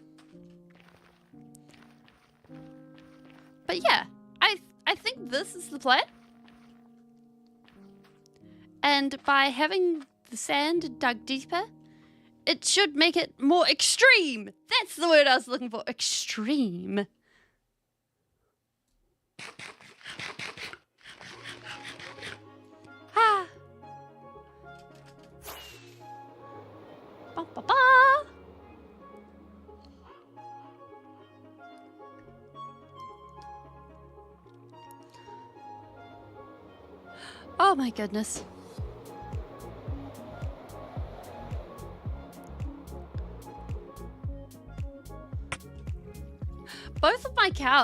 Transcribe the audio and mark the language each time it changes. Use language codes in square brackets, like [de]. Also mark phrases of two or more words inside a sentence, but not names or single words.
[en] But yeah, I think this is the plan. And by having the sand dug deeper, it should make it more extreme. That's the word I was looking for. Extreme. Ah. Ba, ba, ba. Oh my goodness. Both of my cow.